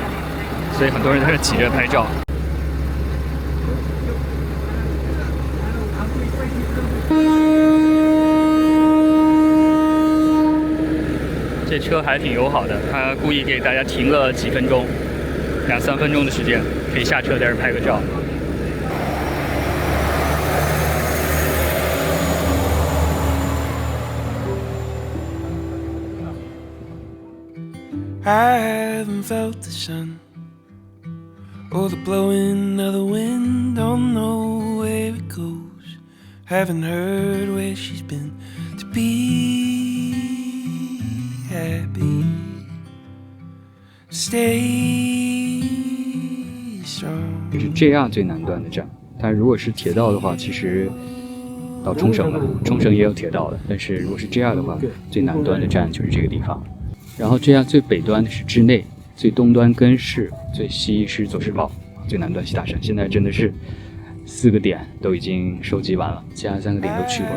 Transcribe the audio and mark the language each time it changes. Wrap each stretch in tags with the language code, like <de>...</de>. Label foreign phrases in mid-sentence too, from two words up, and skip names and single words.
<zh>所以很多人在這擠着拍照。這車還挺友好的，他故意給大家停了幾分鐘，2、3分鐘的時間，可以下車在這兒拍個照。</zh> <en>I haven't felt the sun or the blowing of the wind, don't know where it goes, haven't heard where she's been to be happy, stay strong。</en> <zh>这是 JR 最南端的站，但如果是鐵道的話，其實到沖繩了，沖繩也有鐵道的，但是如果是 JR 的話，最南端的站就是這個地方。然後 JR 最北端的是知內，最東端根室，最西是佐世保，最南端西大山。現在真的是4個點都已經收集完了，其他3個點都去過了。</zh>